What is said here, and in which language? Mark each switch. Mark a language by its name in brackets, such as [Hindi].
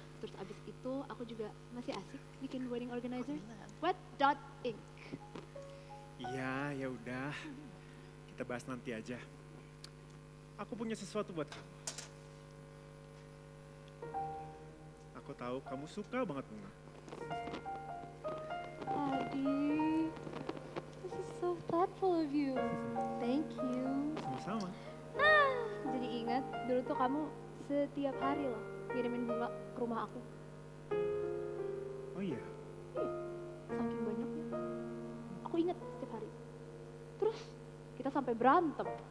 [Indonesian] Terus abis itu aku juga masih asik bikin wedding organizer. Wet.ink. Iya, ya udah. Kita bahas nanti aja. Aku punya sesuatu buat kamu. Aku tahu kamu suka banget bunga. [English] Adi, this is so thoughtful of you. Thank you. [Indonesian] Sama-sama. Nah, jadi ingat dulu tuh kamu setiap hari loh ngirimin bunga ke rumah aku. Oh iya? Saking banyaknya. Aku ingat setiap hari. Terus kita sampai berantem.